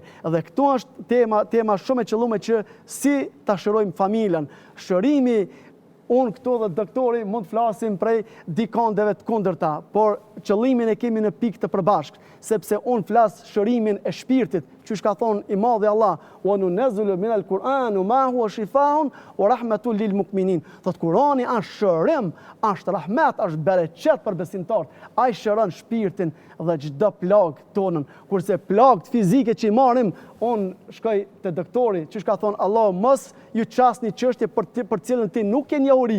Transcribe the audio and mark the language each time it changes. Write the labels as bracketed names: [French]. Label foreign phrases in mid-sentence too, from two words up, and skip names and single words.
[Albanian] Dhe këtu është tema shumë e qëllume që si ta shërojmë familjen. Shërimi, unë këtu dhe doktori mund të flasim prej dikondeve të kundërta, por qëllimin e kemi në pikë të përbashkët, sepse unë flas shërimin e shpirtit, që ka thonë i madhi Allah, [Arabic] وننزل من القرآن ما هو شفاء ورحمة للمؤمنين. [Albanian] Thot Kurani është shërim, është rahmet, është bereqet për besimtarët. Ai shëron shpirtin dhe çdo plagë tonën. Kurse plagët fizike që i marrim, unë shkoj te doktori, që ka thonë Allah, mos ju çasni çështje për cilën ti nuk ke njohuri.